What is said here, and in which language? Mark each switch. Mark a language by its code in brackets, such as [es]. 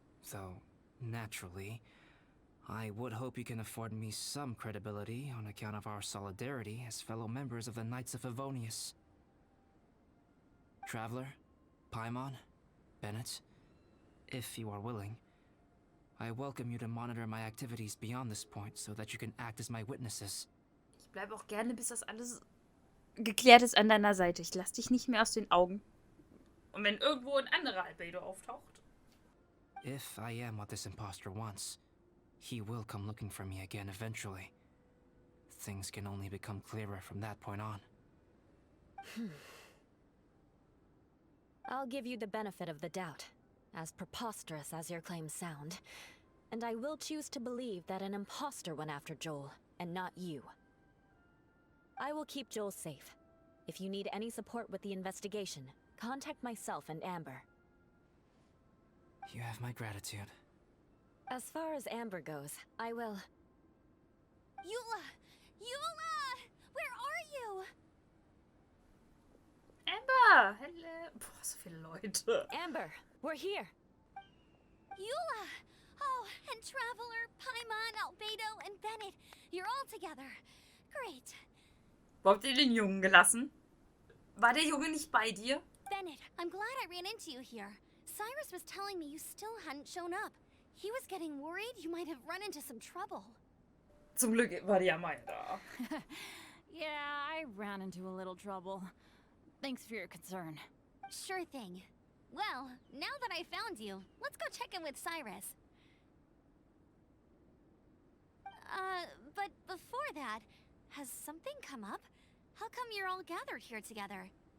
[en] Though, naturally, I would hope you can afford me some credibility on account of our solidarity as fellow members of the Knights of Favonius. Traveler, Paimon, Bennett, if you are willing, I welcome you to monitor my activities beyond this point so that you can act as my witnesses. [de] Ich bleibe auch gerne, bis das alles geklärt ist an deiner Seite. Ich lass dich nicht mehr aus den Augen. Und wenn irgendwo ein anderer Albedo auftaucht. [en] If I am what this imposter wants, he will come looking for me again eventually. things can only become clearer from that point on. I'll give you the benefit of the doubt, as preposterous as your claims sound. And I will choose to believe that an imposter went after Joel, and not you. I will keep Joel safe. If you need any support with the investigation, contact myself and Amber. You have my gratitude. As far as Amber goes, I will... Eula! Eula! Where are you? [de] Amber! [en] Hello. [de] Boah, so viele Leute. [en] Amber, we're here! Eula! Oh, and Traveler, Paimon, Albedo, and Bennett. You're all together. Great. [de] Wo habt ihr den Jungen gelassen? War der Junge nicht bei dir? [en] Bennett, I'm glad I ran into you here. Cyrus was telling me you still hadn't shown up. He was getting worried you might have run into some trouble. [de] Zum Glück war die Amaya da. [en] Yeah, I ran into a little trouble. Thanks for your concern. Sure thing. Well, now that I found you, let's go check in with Cyrus. But before that, has something come up? How come you're all gathered here together?